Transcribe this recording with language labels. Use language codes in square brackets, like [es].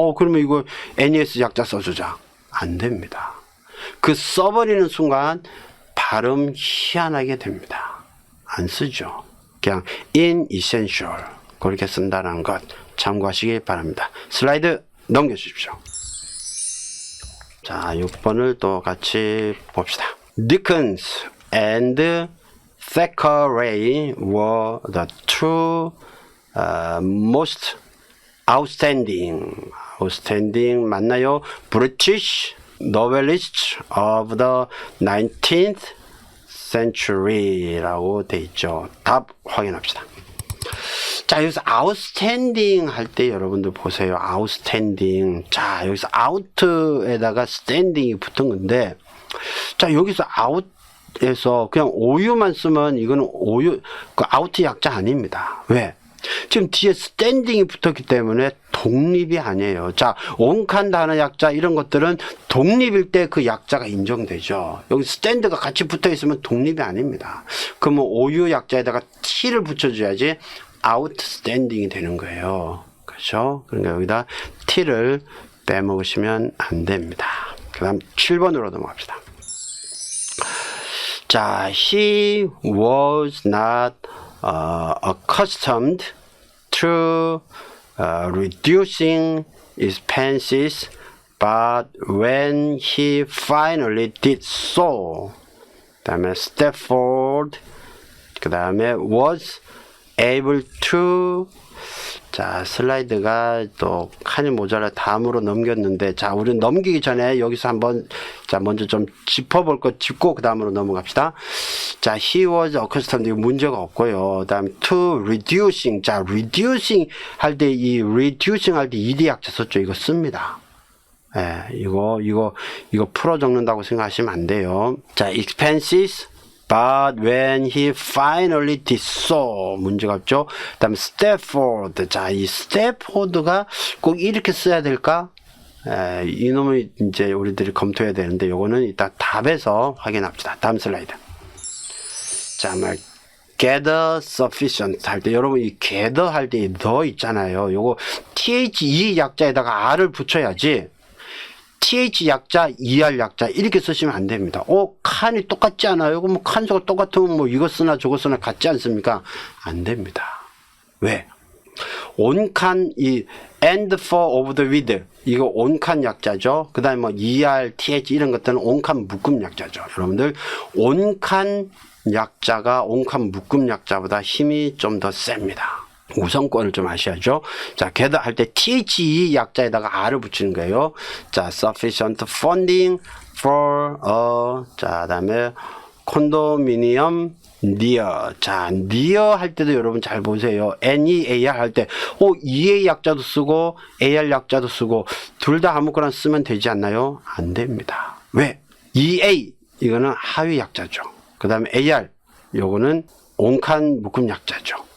[ko] 그러면 이거 NES 약자 써주자. 안 됩니다. 그 써버리는 순간 발음 희한하게 됩니다. 안 쓰죠. 그냥 inessential 그렇게 쓴다는 것 참고하시기 바랍니다. 슬라이드 넘겨주십시오. 자, 6번을 또 같이 봅시다. [en] Dickens and Thackeray were the two most outstanding [ko] 맞나요? [en] British novelists of the 19th century라고 [ko] 돼 있죠. 답 확인합시다. 자, 여기서 outstanding 할 때 여러분들 보세요. [en] outstanding. [ko] 자, 여기서 out에다가 standing이 붙은 건데, 자, 여기서 out에서 그냥 OU만 쓰면 이거는 OU, 그 out 약자 아닙니다. 왜? 지금 뒤에 standing이 붙었기 때문에 독립이 아니에요. 자, 온칸 단어 약자 이런 것들은 독립일 때 그 약자가 인정되죠. 여기 stand가 같이 붙어 있으면 독립이 아닙니다. 그러면 OU 약자에다가 T를 붙여줘야지 outstanding이 되는 거예요. 그렇죠? 그러니까 여기다 T를 빼먹으시면 안 됩니다. 그 다음 7번으로 넘어갑시다. [en] 자, he was not accustomed to reducing expenses, but when he finally did so, [ko] 그 다음에 [en] step forward, 그 다음에 was able to. [ko] 자, 슬라이드가 또 칸이 모자라 다음으로 넘겼는데, 자, 우리 넘기기 전에 여기서 한번, 자, 먼저 좀 짚어볼 거 짚고 그 다음으로 넘어갑시다. 자, [en] he was accustomed, [ko] 이거 문제가 없고요. 그 다음에 to reducing. 자, reducing 할 때 이 reducing 할 때 ed 약자 썼죠. 이거 씁니다. 예, 이거 풀어 적는다고 생각하시면 안 돼요. 자, expenses. [en] But when he finally did so, [ko] 문제가 없죠. 그 다음에 step forward. 자, 이 step forward가 꼭 이렇게 써야 될까? 이놈을 이제 우리들이 검토해야 되는데, 요거는 이따 답에서 확인합시다. 다음 슬라이드. 자, gather sufficient 할 때, 여러분 이 gather 할 때 the 있잖아요. 요거 THE 약자에다가 R을 붙여야지, TH 약자, ER 약자 이렇게 쓰시면 안 됩니다. 칸이 똑같지 않아요? 그럼 칸수가 똑같으면 뭐 이거 쓰나 저거 쓰나 같지 않습니까? 안 됩니다. 왜? 온칸 이 and for of the with 이거 온칸 약자죠. 그 다음에 뭐 ER, TH 이런 것들은 온칸 묶음 약자죠. 여러분들 온칸 약자가 온칸 묶음 약자보다 힘이 좀 더 셉니다. 우선권을 좀 아셔야죠. 자, gather 할 때 THE 약자에다가 R을 붙이는 거예요. [en] 자, sufficient funding for [ko] 자, 다음에 [en] condominium near. [ko] 자, near 할 때도 여러분 잘 보세요. NEAR 할 때, EA 약자도 쓰고 AR 약자도 쓰고 둘 다 아무거나 쓰면 되지 않나요? 안 됩니다. 왜? EA 이거는 하위 약자죠. 그 다음에 AR 요거는 온칸 묶음 약자죠.